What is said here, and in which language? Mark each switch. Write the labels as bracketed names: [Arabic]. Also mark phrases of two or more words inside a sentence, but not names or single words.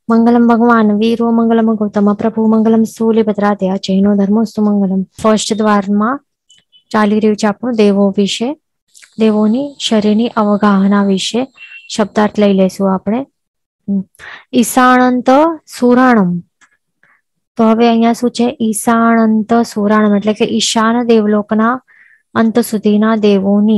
[Sanskrit] मंगलम भगवान वीरो मंगलम गौतम प्रभु मंगलम सूर्यभद्राते आ जैनो धर्मोस्तु मंगलम। [Gujarati] ફર્સ્ટ દ્વારમાં ચાલી રહ્યું છે આપણું દેવો વિશે, દેવોની શરીરની અવગાહના વિશે શબ્દાર્થ લઈ લેશું આપણે. [Prakrit languages] ईशाणंत सुराणम. [Gujarati] તો હવે અહીંયા શું છે? [Prakrit languages] ईशाणंत सुराणम [Gujarati] એટલે કે ઈશાન દેવલોકના અંત સુધીના દેવોની.